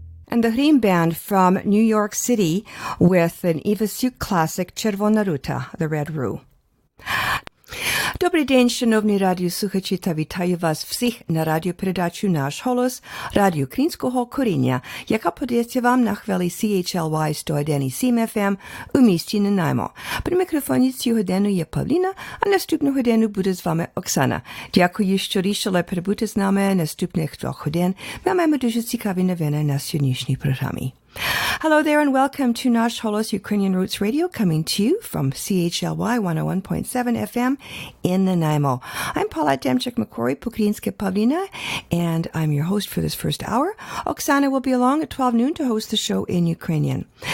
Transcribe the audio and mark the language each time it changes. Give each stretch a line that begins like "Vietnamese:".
English: And the Green Band from New York City with an Eva Suk classic Червона рута, The Red Rue.
Ukrainian: Добрий день, шановні радіослухачі, та вітаю вас всіх на радіопередачу «Наш Холос» радіо українського коріння, яка подається вам на хвилі CHLY 101,7 FM у місті Nanaimo. При мікрофоні цю годину є Павліна, а наступну годину буде з вами Оксана. Дякую, що рішили перебути з нами наступних 2 годин. Ми маємо дуже цікаві новини на сьогоднішній програмі.
English: Hello there and welcome to Nash Holos Ukrainian Roots Radio, coming to you from CHLY 101.7 FM in Nanaimo. I'm Paulette Demchik-McQuarrie, Pukrinska Pavlina, and I'm your host for this first hour. Oksana will be along at 12 noon to host the show in Ukrainian.